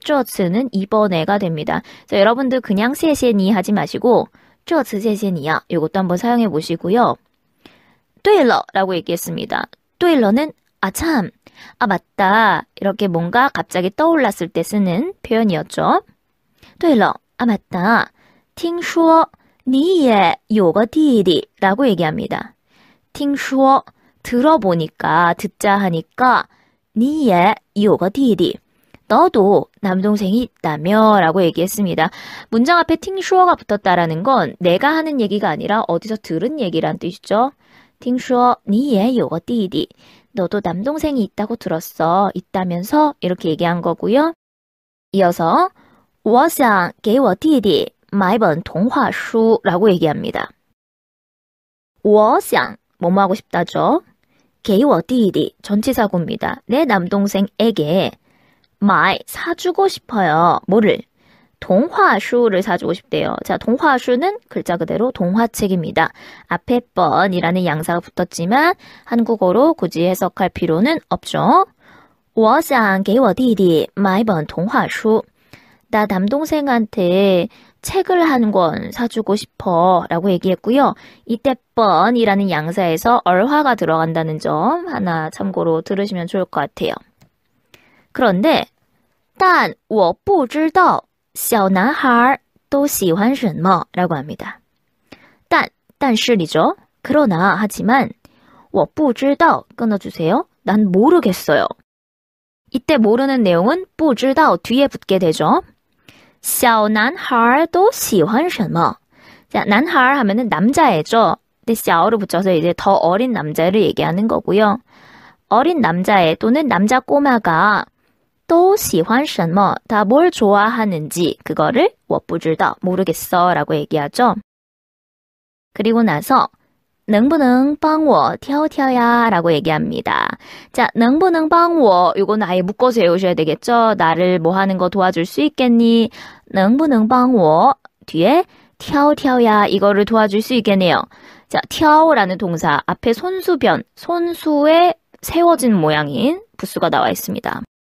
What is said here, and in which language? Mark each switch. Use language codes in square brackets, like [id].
[ko] 这次는 이번에가 됩니다. 자, 여러분들 그냥 谢谢你 하지 마시고 [zh] 这次谢谢你啊. [ko] 이것도 한번 사용해 보시고요. 对了라고 얘기했습니다. 对了는 아 참, 아 맞다. 이렇게 뭔가 갑자기 떠올랐을 때 쓰는 표현이었죠. [zh] 对了, [ko] 아 맞다. [zh] 听说你也有个弟弟 [ko] 라고 얘기합니다. 听说 들어보니까 듣자 하니까 [zh] 你也有个弟弟 [ko] 너도 남동생이 있다며 라고 얘기했습니다. 문장 앞에 听说가 붙었다라는 건 내가 하는 얘기가 아니라 어디서 들은 얘기란 뜻이죠. [zh] 听说你也有个弟弟 [ko] 너도 남동생이 있다고 들었어. 있다면서 이렇게 얘기한 거고요. 이어서 [zh] 我想给我弟弟买本童话书 [ko] 라고 얘기합니다. 我想뭐뭐 하고 싶다죠. [zh] 给我弟弟 [ko] 전치사구입니다. 내 남동생에게 买 사주고 싶어요. 뭐를? 동화슈를 사주고 싶대요. 자, 동화슈는 글자 그대로 동화책입니다. 앞에 뻔이라는 양사가 붙었지만 한국어로 굳이 해석할 필요는 없죠. [zh] 我想给我弟弟买本童话书. [ko] 나 남동생한테 책을 한 권 사주고 싶어 라고 얘기했고요. 이때 뻔이라는 양사에서 얼화가 들어간다는 점 하나 참고로 들으시면 좋을 것 같아요. 그런데 [zh] 但我不知道小男孩都喜欢什么 [ko] 라고 합니다. 但是이죠. 그러나 하지만 [zh] 我不知道 [ko] 끊어주세요. 난 모르겠어요. 이때 모르는 내용은 不知道 뒤에 붙게 되죠. [zh] 小男孩都喜欢什么? [ko] 자, 男孩 하면은 남자애죠. 근데 小를 붙여서 이제 더 어린 남자를 얘기하는 거고요. 어린 남자애 또는 남자 꼬마가 [zh] 都喜欢什么? [ko] 다 뭘 좋아하는지 그거를 [zh] 我不知道 [ko] 모르겠어 라고 얘기하죠. 그리고 나서 [zh] 能不能帮我挑挑呀? [ko] 라고 얘기합니다. 자, [zh] 能不能帮我 [ko] 이거는 아예 묶어서 외우셔야 되겠죠. 나를 뭐 하는 거 도와줄 수 있겠니? [zh] 能不能帮我 [ko] 뒤에 [zh] 挑挑呀 [ko] 이거를 도와줄 수 있겠네요. 자, 挑라는 동사 앞에 손수변, 손수에 세워진 모양인 부수가 나와 있습니다.